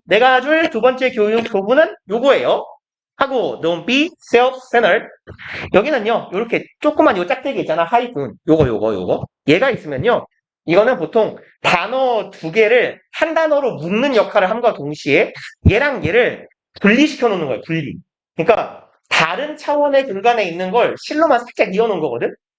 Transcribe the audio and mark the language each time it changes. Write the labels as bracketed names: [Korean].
[Korean] 내가 줄 두 번째 교훈은 요거예요. [English] 하고 don't be self-centered. [Korean] 여기는요, 요렇게 조그만 요 짝대기 있잖아. 하이픈. 요거. 얘가 있으면요, 이거는 보통 단어 두 개를 한 단어로 묶는 역할을 함과 동시에 얘랑 얘를 분리시켜 놓는 거예요. 분리. 그러니까 다른 차원의 공간에 있는 걸 실로만 살짝 이어 놓은 거거든.